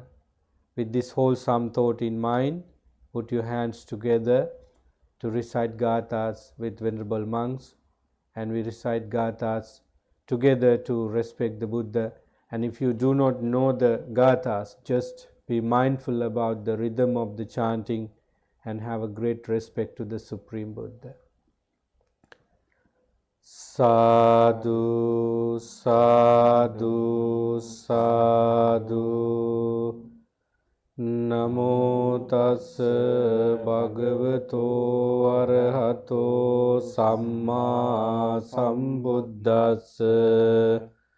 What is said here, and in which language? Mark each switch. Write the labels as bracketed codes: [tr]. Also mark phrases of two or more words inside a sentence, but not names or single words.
[en] With this wholesome thought in mind, put your hands together to recite gathas with venerable monks, and we recite gathas together to respect the Buddha. And if you do not know the gathas, just be mindful about the rhythm of the chanting and have a great respect to the Supreme Buddha. [pi] Sadhu, sadhu, sadhu. Namo tassa bhagavato arahato samma sambuddhassa.